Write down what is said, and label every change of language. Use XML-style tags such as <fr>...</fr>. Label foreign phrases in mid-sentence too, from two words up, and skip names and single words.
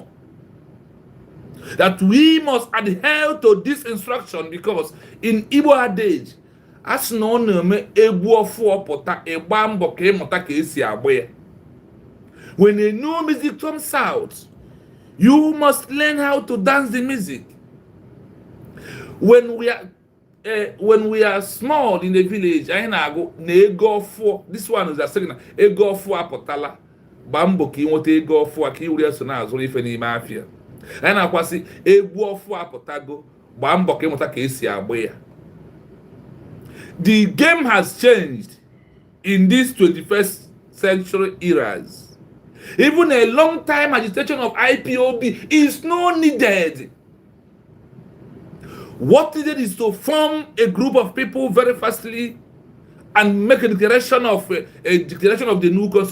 <en>That we must adhere to this instruction, because in Igbo adage, as no name when a new music comes out, you must learn how to dance the music. When we are small in the village,</en> <ig>anyị na-agụ na ego ọfụọ.</ig> <en>This one is a saying</en> <ig>na ego ọfụọ apụtala. Gbaa mbọ ka ị nweta ego ọfụọ ka ị were so na-azụrụ ife n'ime afịa. Anyị na-akwasị egwu ọfụọ apụtago. Gbaa mbọ ka ị nweta ka esi agba ya.</ig> <en>The game has changed in these 21st century eras. Even a long time agitation of IPOB is not needed. What needed is to form a group of people very fastly and make a declaration of the new country.</en>